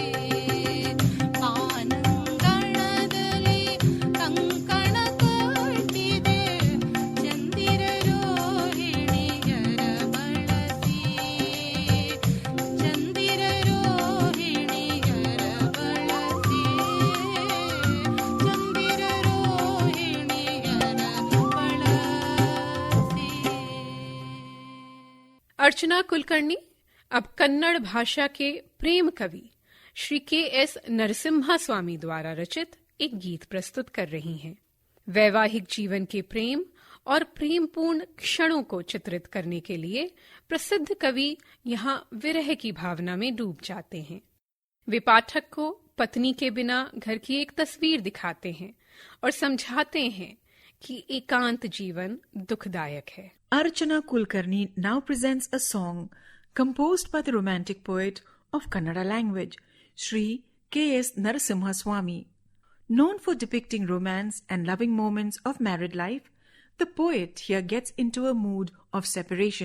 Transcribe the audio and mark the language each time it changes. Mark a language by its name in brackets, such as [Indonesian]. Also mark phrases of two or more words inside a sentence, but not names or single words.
[Kannada] ಬಾನಂಗಳದಲ್ಲಿ ಕಂಕಣ ಕಟ್ಟಿದೆ ಚಂದಿರ ರೋಹಿಣಿಯರ ಬಳಸಿ ಚಂದಿರ ರೋಹಿಣಿಯರ ಬಳಸಿ ಚಂದಿರ ರೋಹಿಣಿಯರ ಬಳಸಿ. [Hindi] अर्चना कुलकर्णी अब कन्नड़ भाषा के प्रेम कवि श्री के.एस. नरसिम्हा स्वामी द्वारा रचित एक गीत प्रस्तुत कर रही हैं। वैवाहिक जीवन के प्रेम और प्रेमपूर्ण क्षणों को चित्रित करने के लिए प्रसिद्ध कवि यहाँ विरह की भावना में डूब जाते हैं। वे पाठक को पत्नी के बिना घर की एक तस्वीर दिखाते हैं और समझाते हैं कि एकांत जीवन दुखदायक है। [English] Archana Kulkarni now presents a song composed by the romantic poet of Kannada language, Sri K.S. Narasimha Swami. Known for depicting romance and loving moments of married life, the poet here gets into a mood of separation.